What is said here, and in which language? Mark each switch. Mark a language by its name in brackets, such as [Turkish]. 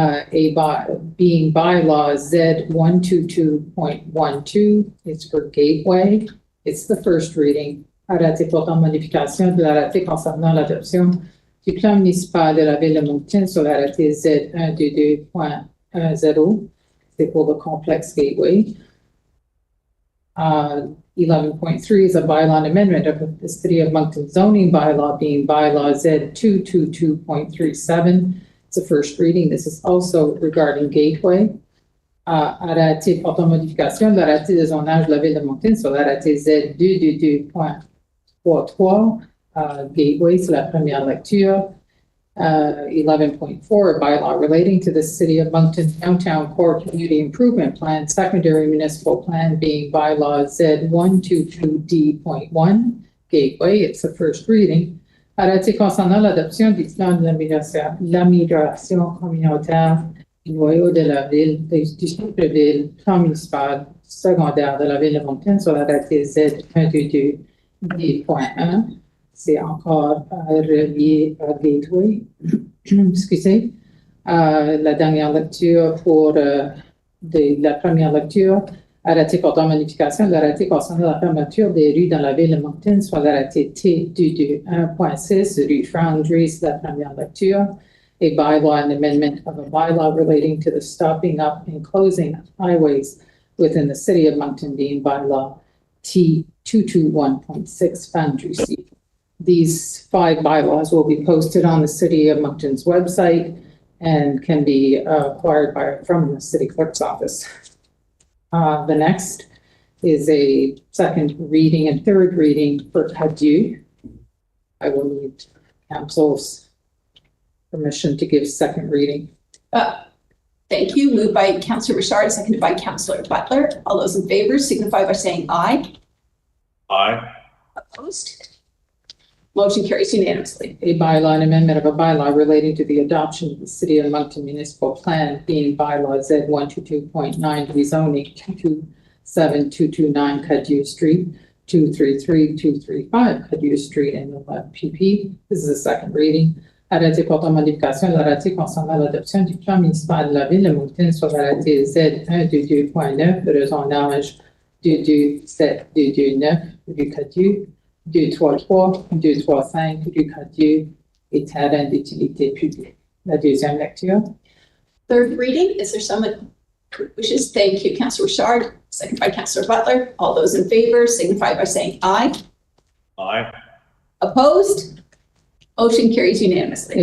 [English] Being bylaw Z122.12, it's for Gateway. It's the first reading. [French] Arrêté portant modification de l'arrêté concernant l'adoption du plan municipal de la ville de Moncton sur l'arrêté Z122.10. C'est pour le complexe Gateway. [English] 11.3 is a bylaw amendment of the City of Moncton zoning bylaw, being bylaw Z222.37. It's a first reading. This is also regarding Gateway. [French] Arrêté portant modification de l'arrêté de zonage de la ville de Moncton sur l'arrêté Z222.33. Gateway, c'est la première lecture. [English] 11.4, a bylaw relating to the City of Moncton Downtown Core Community Improvement Plan, secondary municipal plan, being bylaw Z122D.1. Gateway, it's the first reading. [French] Arrêté concernant l'adoption du plan de l'amélioration communautaire du noyau de la ville, du centre-ville, plan municipal secondaire de la ville de Moncton sur l'arrêté Z122D.1. C'est encore relié à Gateway. Excusez. La dernière lecture pour la première lecture. Arrêté portant modification de l'arrêté concernant la fermeture des rues dans la ville de Moncton, soit l'arrêté T221.6, rue Foundry, c'est la première lecture. [English] A bylaw and amendment of a bylaw relating to the stopping up and closing of highways within the City of Moncton, being bylaw T221.6, Foundry Street. These 5 bylaws will be posted on the City of Moncton's website and can be acquired from the City Clerk's office. The next is a second reading and third reading for Cadieux. I will need council's permission to give second reading. Thank you. Moved by Councillor Richard, seconded by Councillor Butler. All those in favor signify by saying aye. Aye. Opposed? Motion carries unanimously. A bylaw and amendment of a bylaw relating to the adoption of the City of Moncton Municipal Plan, being bylaw Z122.9, rezoning 227-229 Cadieux Street, 233-235 Cadieux Street, and the left PP. This is the second reading. [French] Arrêté portant modification de l'arrêté concernant l'adoption du plan municipal de la ville de Moncton sur l'arrêté Z122.9, de rezonage 227-229 rue Cadieux, 233, 235 rue Cadieux et terrain d'utilité publique. La deuxième lecture. [English] Third reading. Is there someone who wishes? Thank you, Councillor Richard, seconded by Councillor Butler. All those in favor signify by saying aye. Aye. Opposed? Motion carries unanimously.